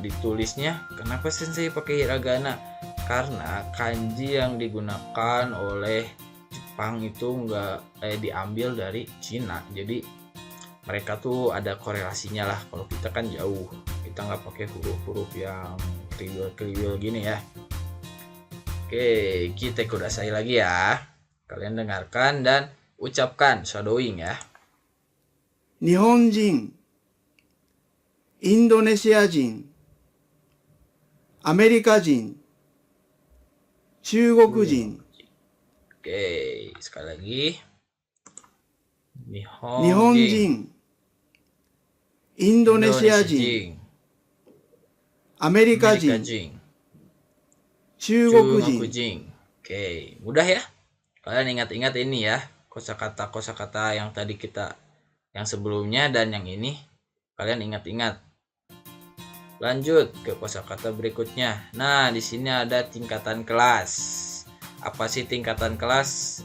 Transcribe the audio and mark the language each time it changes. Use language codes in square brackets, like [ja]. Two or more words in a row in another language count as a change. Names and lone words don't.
[id] Ditulisnya, kenapa sensei pakai hiragana? Karena kanji yang digunakan oleh Jepang itu nggak diambil dari Cina. Jadi mereka tuh ada korelasinya lah. Kalau kita kan jauh, kita nggak pakai huruf-huruf yang kriwil-kriwil gini ya. Oke, kita kudasai lagi ya. Kalian dengarkan dan ucapkan shadowing ya. [ja] 日本人、インドネシア人、アメリカ人、中国人、 [id] Oke, sekali lagi. [ja] 日本人、インドネシア人、アメリカ人、中国人。 [id] Oke, mudah ya. Kalian ingat-ingat ini ya, kosakata yang tadi yang sebelumnya dan yang ini kalian ingat-ingat. Lanjut ke kosakata berikutnya. Nah, di sini ada tingkatan kelas. Apa sih tingkatan kelas?